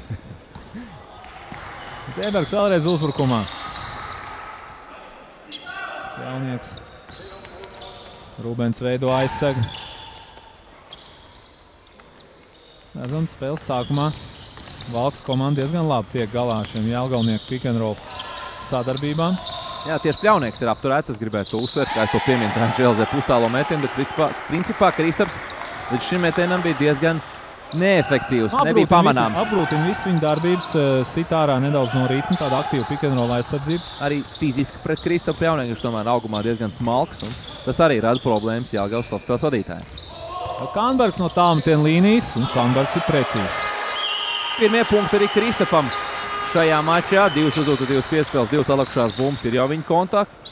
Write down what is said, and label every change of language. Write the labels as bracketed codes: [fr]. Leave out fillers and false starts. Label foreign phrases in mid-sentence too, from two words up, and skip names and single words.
[lv] Zēbergs vēlreiz uzbrukumā. Pļaunieks. Rūbens veido aizsegu. Redzam, spēles sākumā Valkas komanda diezgan labi tiek galā šiem Jelgavnieku [en] pick and roll [lv] sadarbībām. Jā, tieši Pļaunieks ir apturēts, es gribētu to uzsvērt, kā es to pieminu Želzē pustālo metienu, bet principā Kristaps līdz šim metienam bija diezgan neefektīvs, nebija pamanāms. Apgrūtina visu viņa darbības, sit ārā nedaudz no ritma, tāda aktīva [en] pick and roll [lv] aizsardzība. Arī fiziski pret Kristapu Pļaunieku, viņš tomēr augumā diezgan smalks, un tas arī rada problēmas Jelgavas saspēles vadītājiem. Kānbergs no tālmetiena līnijas, un Kānbergs ir precīzs. Pirmie punkti arī Kristapam šajā mačā. 2 uzdotu, 2 piespēles, 2 salakšās bumbas ir jau viņa kontakti.